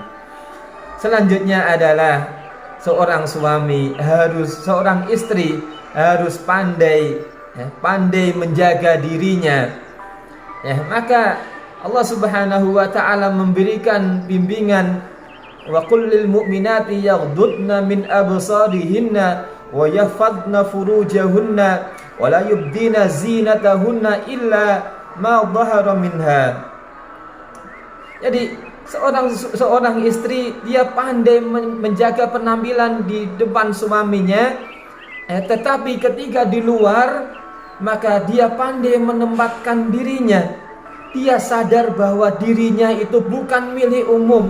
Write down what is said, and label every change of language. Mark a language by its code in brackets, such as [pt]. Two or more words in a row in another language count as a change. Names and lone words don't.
[id] Selanjutnya adalah seorang istri harus pandai menjaga dirinya. Maka Allah [ar] سبحانه وتعالى [id] memberikan bimbingan, [ar] وقل للمؤمنات يغضضن من أبصارهن ويحفظن فروجهن ولا يبدين زينتهن إلا ما ظهر منها. [id] Jadi Seorang istri dia pandai menjaga penampilan di depan suaminya, tetapi ketika di luar maka dia pandai menempatkan dirinya. Dia sadar bahwa dirinya itu bukan milik umum.